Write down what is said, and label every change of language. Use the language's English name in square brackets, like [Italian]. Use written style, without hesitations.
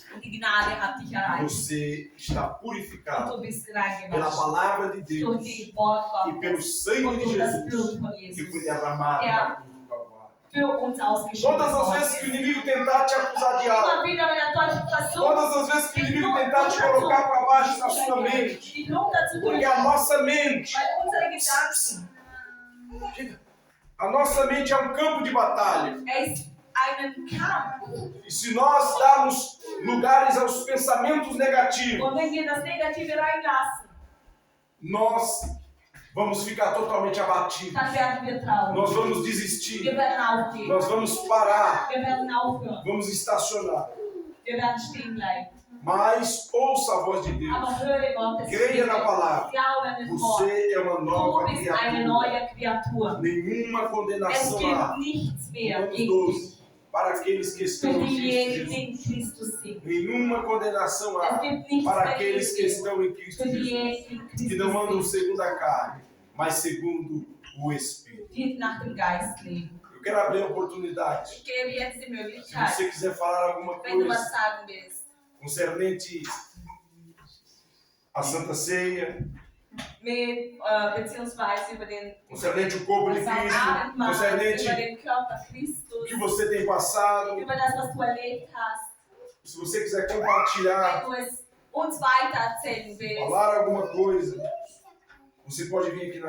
[German] Und die Gnade hat dich erreicht. [Portuguese] Você está [German] Und [Portuguese] purificado [German] du bist [Portuguese] pela [German] reingewaschen. [Portuguese] palavra de [German] Durch [Portuguese] Deus [German] die Wort [Portuguese] e pelo [German] Gottes. [Portuguese] sangue [German] Und [Portuguese] de [German] durch das [Portuguese] Jesus [German] Blut von [Portuguese] que foi [German] Jesus. [Portuguese] derramado [German] Ja. [Portuguese] na cruz do Calvário. [German] Für uns ausgeschüttet [Portuguese] Todas as vezes que o inimigo tentar te acusar de algo, [German] Immer wieder, wenn er Teufel versucht, [Portuguese] todas as vezes que o inimigo tentar te colocar para baixo na sua mente, [German] dich runterzudrücken, [Portuguese] porque a nossa mente, [German] weil unsere Gedanken, [Portuguese] a nossa mente é um campo de batalha. [German] ist einen Kampf. [Portuguese] E se nós darmos lugares aos pensamentos negativos, [German] Und wenn wir das Negative reinlassen, [Portuguese] nós vamos ficar totalmente abatidos. [German] dann werden wir traurig. [Portuguese] Nós vamos [German] Wir [Portuguese] desistir. [German] werden aufgeben. [Portuguese] Nós vamos parar. [German] Wir werden aufhören. [Portuguese] Vamos estacionar. [German] Wir werden stehen bleiben. [Portuguese] Mas ouça a voz de Deus. [German] Aber höre Gottes [Portuguese] Creia na [German] Stimme. [Portuguese] palavra. [German] Glaube an das Wort. [Portuguese] Você é uma [German] Du [Portuguese] nova [German] bist eine [Portuguese] criatura. [German] neue Kreatur. [Portuguese] Nenhuma [German] Es [Portuguese] condenação há. [German] gibt nichts mehr [Portuguese] Romanos [German] gegen [Portuguese] 12. [German] dich. [Portuguese] Para aqueles que [German] Für [Portuguese] estão em Cristo [German] diejenigen, die [Portuguese] Jesus. [German] in Christus sind. [Portuguese] Nenhuma condenação [German] Es [Portuguese] há. [German] gibt nichts [Portuguese] Para [German] mehr [Portuguese] aqueles que [German] gegen dich. [Portuguese] estão em Cristo [German] Für [Portuguese] Jesus. [German] diejenigen, die in [Portuguese] Que não andam [German] Christus sind, [Portuguese] segundo a carne, mas segundo o Espírito. [German] die nach dem Geist leben. [Portuguese] Eu quero abrir a oportunidade. [German] Ich gebe jetzt die [Portuguese] Se [German] Möglichkeit, [Portuguese] você quiser falar alguma [German] wenn du was [Portuguese] coisa [German] sagen willst, [Portuguese] concernente à Santa Ceia, [German] beziehungsweise über den [Portuguese] concernente o corpo de [German] das [Portuguese] Cristo, [German] Abendmahl, über [Portuguese] concernente [German] den Körper [Portuguese] o [German] Christus, [Portuguese] que você tem passado, [German] über das, was du erlebt hast. [Portuguese] se você quiser compartilhar, [German] Wenn du es uns weitererzählen willst, [Portuguese] falar alguma coisa, você pode vir aqui na